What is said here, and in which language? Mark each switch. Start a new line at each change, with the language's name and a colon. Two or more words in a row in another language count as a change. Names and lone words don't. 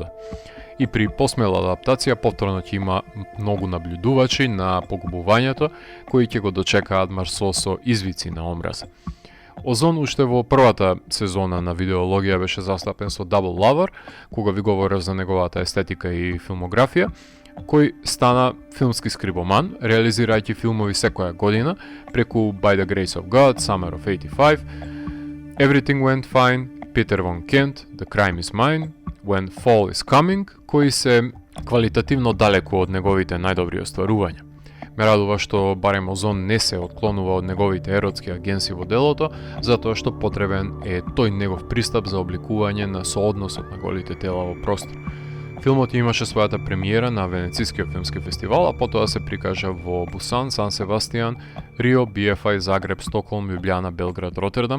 Macedonian: И при посмела адаптација повторно ќе има многу наблюдувачи на погубувањето кои ќе го дочекаат Марсо со извици на омраз. Озон уште во првата сезона на видеологија беше застапен со Double Lover, кога ви говорев за неговата естетика и филмографија, кој стана филмски скрибоман, реализирајќи филмови секоја година преку By the Grace of God, Summer of 85, Everything Went Fine, Peter von Kent, The Crime is Mine, When Fall is Coming, кои се квалитативно далеку од неговите најдобри остварувања. Ме радува што барем Озон не се отклонува од неговите еротски агенси во делото, затоа што потребен е тој негов пристап за обликување на соодносот на голите тела во простор. Филмот имаше својата премиера на Венецискиот филмски фестивал, а потоа се прикажа во Бусан, Сан Себастијан, Рио, BFI, Загреб, Стокхолм, Љубљана, Белград, Ротердам.